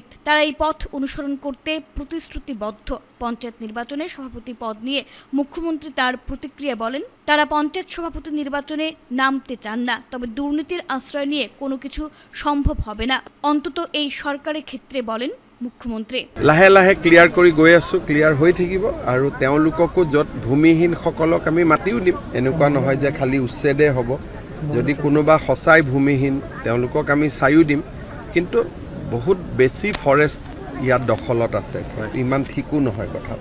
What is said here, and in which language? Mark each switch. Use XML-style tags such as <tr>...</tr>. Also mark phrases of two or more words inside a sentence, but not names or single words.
<bn>তারা এই পথ অনুসরণ করতে প্রতিশ্রুতিবদ্ধ। পঞ্চায়েত নির্বাচনে সভাপতি পদ নিয়ে মুখ্যমন্ত্রী তার প্রতিক্রিয়া বলেন, তারা পঞ্চায়েত সভাপতি নির্বাচনে নামতে চান না, তবে দুর্নীতির আশ্রয় নিয়ে কোনো কিছু সম্ভব হবে না, অন্তত এই সরকারের ক্ষেত্রে, বলেন মুখ্যমন্ত্রী।</bn> <as>লাহে লাহে ক্লিয়াৰ কৰি গৈ আছো, ক্লিয়াৰ হৈ থাকিব আৰু তেওঁলোককো য'ত ভূমিহীনসকলক আমি মাতিও দিম। এনেকুৱা নহয় যে খালি উচ্ছেদে হ'ব। যদি কোনোবা সঁচাই ভূমিহীন তেওঁলোকক আমি চাইও দিম, কিন্তু বহুত বেছি ফৰেষ্ট ইয়াত দখলত আছে, ইমান ঠিকো নহয় কথাটো।</as>